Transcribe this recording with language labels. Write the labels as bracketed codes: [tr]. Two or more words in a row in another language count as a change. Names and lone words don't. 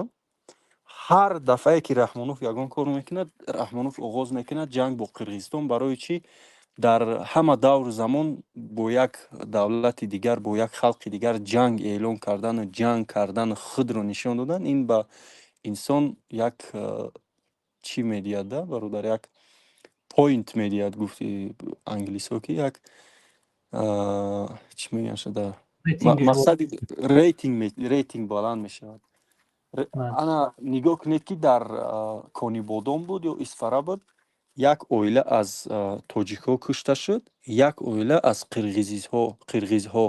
[tg] ҳар дафъае ки Раҳмонов ягон кор мекунад, Раҳмонов оғоз мекунад ҷанг бо Қирғизистон. Барои чӣ? Дар ҳама давру замон бо як давлати дигар, бо як халқи дигар ҷанг эълон кардану ҷанг кардану худро нишон додан, ин ба инсон як чӣ медиҳад бародар, як [fa] پوینت میدید گفتی انگلیسی که یک چی میگن شده ریتینگش بود. مقصد ریتینگ بلند میشه. بله. انا نگاه کنید که در کانی بادام بود یا اسفره بود، یک اویله از تاجیک ها کشته شد، یک اویله از قرغیز ها.